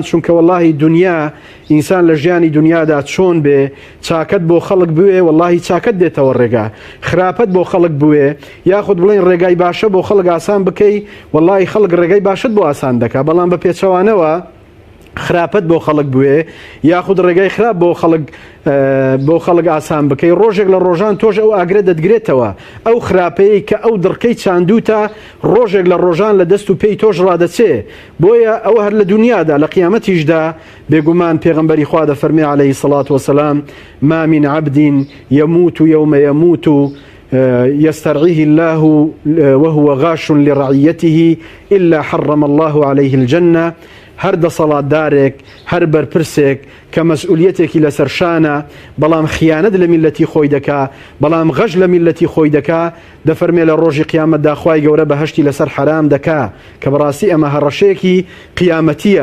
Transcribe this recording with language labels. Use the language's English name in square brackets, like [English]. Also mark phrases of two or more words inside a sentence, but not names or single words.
[Central Kurdish] چونکە وەڵاهی دنیا ئینسان لە ژیانی دنیادا چۆن بێ، چاکەت بۆ خەڵک بوێ وەڵاهی چاکەت دێتەوە ڕێگا، خراپەت بۆ خەڵک بوێ یاخود بڵین ڕێگای باشە بۆ خەڵک ئاسان بکەی، وەڵاهی خەڵک ڕێگای باشت بۆ ئاسان دەکا، بەڵام بە پێچەوانەوە خراپەت بۆ خەڵک بوێ یاخود ڕێگای خراپ بۆ خەڵک ئاسان بکەی، ڕۆژێک لە ڕۆژان تۆش ئەو ئاگرە دەتگرێتەوە، ئەو خراپەیە کە ئەو دڕکەی چاندوتە ڕۆژێک لە ڕۆژان لە دەست و پێی تۆش ڕادەچێ. بۆیە ئەوە هەر لە دنیادا لە قیامەتیشدا بێگومان پێغەمبەری خوا دەفەرمێ [Arabic] عەلەیهی سەڵات وەسەلام ما من عبد يموت يوم يموت يسترعيه الله وهو غاش لرعيته إلا حرم الله عليه الجنة. [Central Kurdish] هەر دەسەڵاتدارێک، هەر بەرپرسێک کە مەسئولیەتێکی لەسەر شانە بەڵام خیانەت لە میلەتی خۆی دەکا، بەڵام غەش لە میلەتی خۆی دەکا، دەفەرمێ لە ڕۆژی قیامەتدا خوای گەورە بەهەشتی لەسەر حرام دەکا، کە بەڕاستی ئەمە هەڕەشەیەکی قیامەتیە.